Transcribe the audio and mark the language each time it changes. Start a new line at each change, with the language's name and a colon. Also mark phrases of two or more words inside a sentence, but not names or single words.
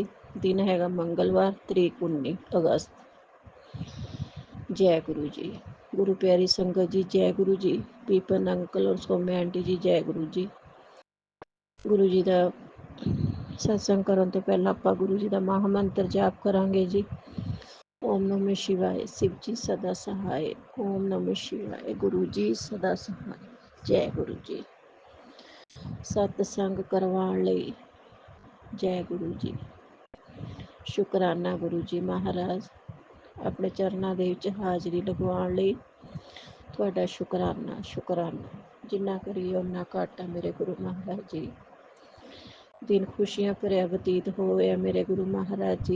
Punjabi: ਦਿਨ ਹੈਗਾ ਮੰਗਲਵਾਰ, ਤਰੀਕ 19 ਅਗਸਤ। ਜੈ ਗੁਰੂ ਜੀ। ਗੁਰੂ ਪਿਆਰੀ ਸੰਗਤ ਜੀ, ਜੈ ਗੁਰੂ ਜੀ। ਪੀਪਨ ਅੰਕਲ ਔਰ ਸੋਮੇ ਆਂਟੀ ਜੀ, ਜੈ ਗੁਰੂ ਜੀ। ਗੁਰੂ ਜੀ ਦਾ ਸਤਸੰਗ ਕਰਨ ਤੋਂ ਪਹਿਲਾਂ ਆਪਾਂ ਗੁਰੂ ਜੀ ਦਾ ਮਹਾ ਮੰਤਰ ਜਾਪ ਕਰਾਂਗੇ ਜੀ।
Hindi: ਓਮ ਨਮः शिवाय, शिव जी सदा सहाय। ओम नमः शिवाय, गुरु जी सदा सहाय। जय गुरु जी।
Punjabi: ਸਤਸੰਗ ਕਰਵਾਉਣ ਲਈ
Hindi: जय गुरु जी।
Punjabi: ਸ਼ੁਕਰਾਨਾ ਗੁਰੂ ਜੀ ਮਹਾਰਾਜ। ਆਪਣੇ ਚਰਨਾਂ ਦੇ ਵਿੱਚ ਹਾਜ਼ਰੀ ਲਗਵਾਉਣ ਲਈ ਤੁਹਾਡਾ ਸ਼ੁਕਰਾਨਾ। ਸ਼ੁਕਰਾਨਾ ਜਿੰਨਾ ਕਰੀਏ ਓਨਾ ਘੱਟ ਹੈ ਮੇਰੇ ਗੁਰੂ ਮਹਾਰਾਜ ਜੀ। ਦਿਨ ਖੁਸ਼ੀਆਂ ਭਰਿਆ ਬਤੀਤ ਹੋਇਆ ਮੇਰੇ ਗੁਰੂ ਮਹਾਰਾਜ ਜੀ।